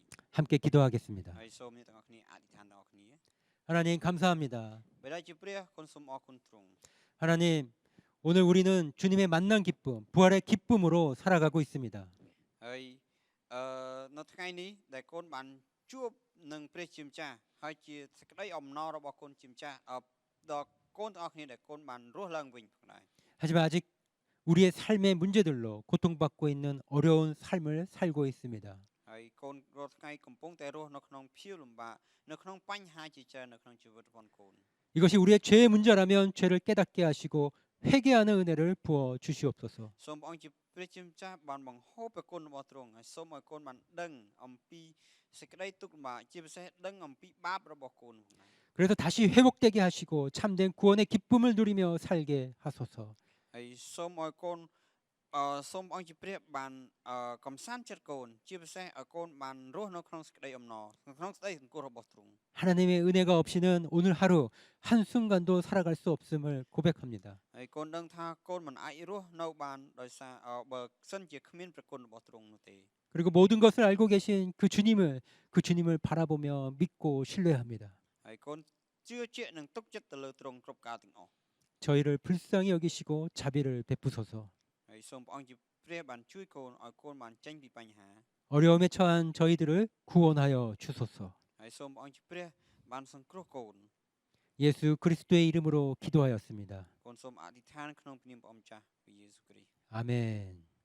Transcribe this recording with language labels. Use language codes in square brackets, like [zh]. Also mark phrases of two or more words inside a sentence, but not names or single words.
[ko] 함께 기도하겠습니다. [km] ហើយសូមអ្នកទាំងអស់គ្នាអធិដ្ឋានទាំងអស់គ្នា [ko] 하나님 감사합니다. [km] បិតាជាព្រះគុណសូមអរគុណទ្រង់ [ko] 하나님 오늘 우리는 주님의 만난 기쁨, 부활의 기쁨으로 살아가고 있습니다. [km] ហើយនៅថ្ងៃនេះដែលកូនបានជួបនឹងព្រះជាម្ចាស់ហើយជាសេចក្តីអំណររបស់កូនជាម្ចាស់ដល់កូនទាំងអស់គ្នាដែលកូនបានរស់ឡើងវិញផងដែរ [ko] 하지만 아직 우리의 삶의 문제들로 고통받고 있는 어려운 삶을 살고 있습니다. [km] ហើយកូនរាល់ថ្ងៃកំពុងតែរស់នៅក្នុងភាវលំបាកនៅក្នុងបញ្ហាជាច្រើននៅក្នុងជីវិតរបស់កូន [ko] 이것이 우리의 죄의 문제라면 죄를 깨닫게 하시고 회개하는 은혜를 부어 주시옵소서. [km] សូមព្រះអង្គជាព្រះជាម្ចាស់បានបង្ហូរព្រះគុណរបស់ទ្រង់ហើយសូមឲ្យកូនបានដឹងអំពីសេចក្តីទុក្ខលំបាកជាពិសេសដឹងអំពីបាបរបស់កូនផងដែរ [ko] 그래서 다시 회복되게 하시고 참된 구원의 기쁨을 누리며 살게 하소서. [km] ហើយសូមឲ្យកូនសូមព្រះអង្គជាព្រះបានកំសាន្តចិត្តកូនជាពិសេសឲ្យកូនបានរស់នៅក្នុងសេចក្តីអំណរក្នុងសេចក្តីសង្គ្រោះរបស់ទ្រង់ [ko] 하나님의 은혜가 없이는 오늘 하루 한순간도 살아갈 수 없음을 고백합니다. [km] ហើយកូនដឹងថាកូនមិនអាចរស់នៅបានដោយសារបើសិនជាគ្មានព្រះគុណរបស់ទ្រង់នោះទេ [ko] 그리고 모든 것을 알고 계신 그 주님을 바라보며 믿고 신뢰합니다. [km] ហើយកូនជឿជាក់នឹងទុកចិត្តទៅលើទ្រង់គ្រប់កាលទាំងអស់ [ko] 저희를 불쌍히 여기시고 자비를 베푸소서. [km] ហើយសូមព្រះអង្គជាព្រះបានជួយកូនឲ្យកូនបានចេញពីបញ្ហា [ko] 어려움에 처한 저희들을 구원하여 주소서. [km] ហើយសូមព្រះអង្គជាព្រះបានសង្គ្រោះកូន [ko] 예수 그리스도의 이름으로 기도하였습니다. [km] កូនសូមអធិដ្ឋានក្នុងព្រះនាមព្រះអង្គម្ចាស់ព្រះយេស៊ូវគ្រីស្ទ [ko] 아멘.